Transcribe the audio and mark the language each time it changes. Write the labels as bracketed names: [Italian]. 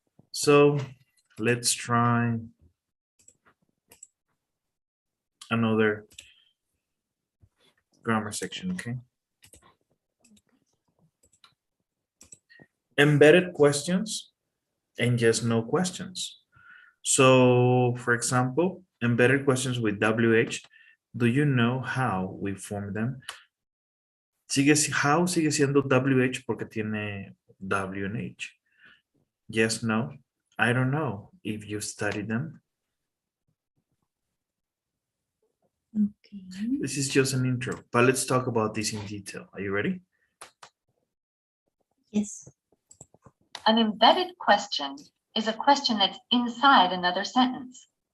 [English] So let's try another grammar section, okay? Embedded questions and just no questions. So, for example, embedded questions with WH, do you know how we form them? [Spanish] How sigue siendo WH porque tiene W and H. [English] Yes, no, I don't know if you study them. Okay. This is just an intro, but let's talk about this in detail. Are you ready? Yes. An embedded question is a question that's inside another sentence.